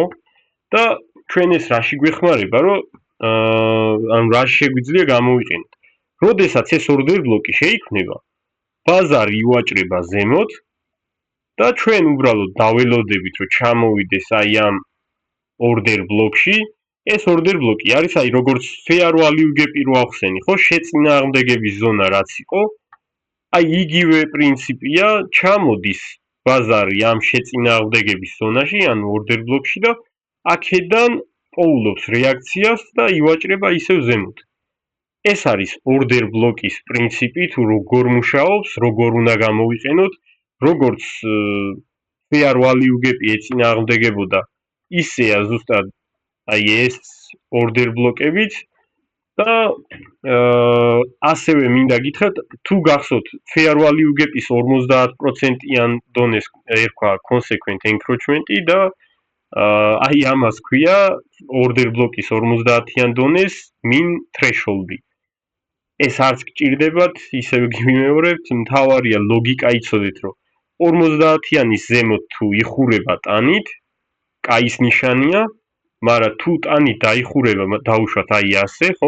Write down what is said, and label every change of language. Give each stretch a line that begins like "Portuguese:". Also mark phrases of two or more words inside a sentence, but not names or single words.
Georgian: და ჩვენ ეს რაში გვეხმარება, რომ ანუ რა შეგვიძლია გამოვიყენოთ. როდესაც ეს
English: order block
Georgian: შეიქმნება, ბაზარი ივაჭრება ზემოთ და ჩვენ უბრალოდ დაველოდებით, რომ ჩამოვიდეს აი ამ
English: order block-ში.
Georgian: ეს
English: order block
Georgian: არის აი როგორც
English: fair value gap-ი
Georgian: რო ახსენი, ხო? შეწინააღმდეგების ზონა რაც იყო, აი იგივე პრინციპია, ჩამოდის ბაზარი ამ შეწინააღმდეგების ზონაში, ანუ
English: order block-ში
Georgian: და აქედან პოულობს რეაქციას და ივაჭრება ისევ ზემოთ. ეს არის
English: order block-ის
Georgian: პრინციპი, თუ როგორ მუშაობს, როგორ უნდა გამოვიყენოთ, როგორც
English: fair value gap-ი
Georgian: ეწინააღმდეგებოდა, ისეა ზუსტად აი ეს
English: order block-ებით
Georgian: და ასევე მინდა გითხრათ, თუ გახსოვთ
English: fair value gap-ის
Georgian: 50%-იან დონეს ერქვა
English: consequent encroachment-ი
Georgian: და აი ამას ქვია
English: order block-ის
Georgian: 50-იან დონეს
English: min threshold-ი.
Georgian: ეს არც გჭირდებათ, ისევ გიმეორებთ, მთავარია ლოგიკა იცოდეთ, რომ 50-იანის ზემოთ თუ იხურება ტანით, კაის ნიშანია, მაგრამ თუ ტანი დაიხურება, დაუშვათ აი ასე, ხო?